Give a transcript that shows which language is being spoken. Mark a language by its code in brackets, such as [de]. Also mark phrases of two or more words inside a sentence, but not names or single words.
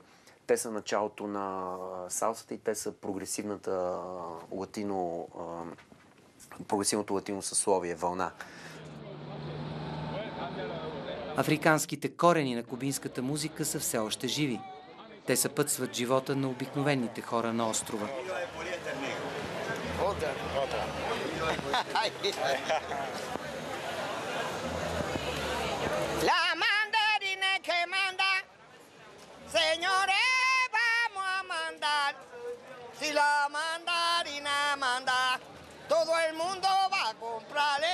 [bg] Те са началото на салсата и те са прогресивното латино съсловие, вълна. Африканските корени на кубинската музика са все още живи. Те съпътстват живота на обикновените хора на острова. [es] Señores, vamos a mandar. Si la mandarina manda, todo el mundo va a comprarle.